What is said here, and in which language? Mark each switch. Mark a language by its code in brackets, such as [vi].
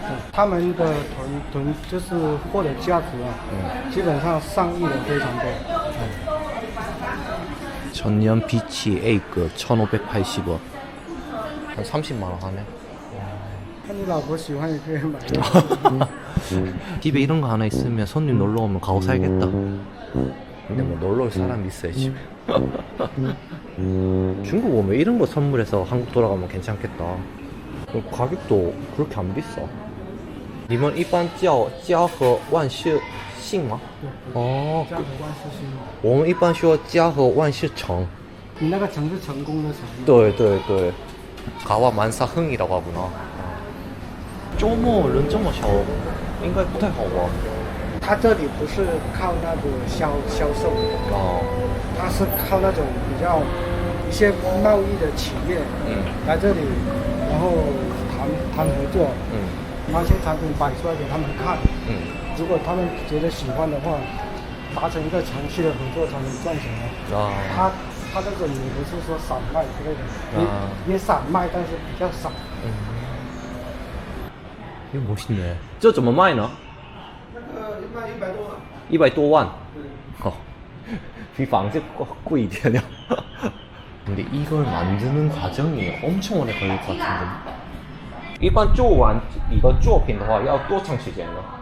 [zh] 他们的囤就是货的价值啊，基本上上亿的非常多。 [ko] 천년 비치 A급 1,580원. 한 30만 원 하네. [zh] 看你老婆喜欢也可以买。 [ko] 집에 이런 거 하나 있으면 손님 놀러 오면 가고 살겠다. 근데 뭐 놀러 올 사람이 있어야지. 중국 오면 이런 거 선물해서 한국 돌아가면 괜찮겠다. 가격도 그렇게 안 비싸. [zh] 你们一般叫家和万事兴吗？哦，家和万事兴。我们一般说家和万事成。你那个成是成功的成。对对对， [ko] 가와 만사흥이라고 하구나. [zh] 周末人这么少，应该不太好玩。它这里不是靠那个销售，哦，它是靠那种比较一些贸易的企业来这里，然后谈合作，把一些产品摆出来给他们看，如果他们觉得喜欢的话，达成一个长期的合作才能赚钱啊。它这种也不是说散卖之类的，也散卖，但是比较少。 [ko] 이거 멋있네. [zh] 这怎么卖呢？卖100多万。 100多万。比房子贵一点요. [ko] 근데 이걸 만드는 과정이 엄청 오래 걸릴 것 같은데. [zh] 一般做完一个作品的话要多长时间呢？